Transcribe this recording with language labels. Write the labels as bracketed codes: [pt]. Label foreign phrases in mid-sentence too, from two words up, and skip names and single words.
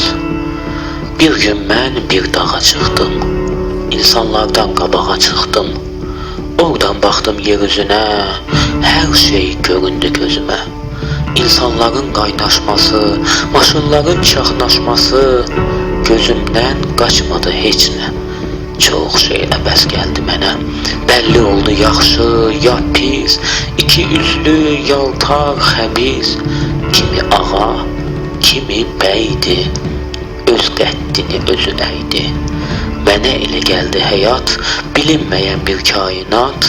[tr] Bir gün ben bir dağa çıktım. İnsanlardan qabağa çıktım. Oradan baktım yeryüzüne. Her şey göründü gözüme. İnsanların kaynaşması, [az] maşınların çaxnaşması [tr] gözümden kaçmadı heç nə. [az] Çox şey əbəs gəldi mənə. Bəlli oldu yaxşı, ya pis, iki üzlü, yaltar, xəbis. Kimi ağa, kimi bəydi, öz qəddini özü əydi. Mənə elə gəldi həyat, bilinməyən bir kainat.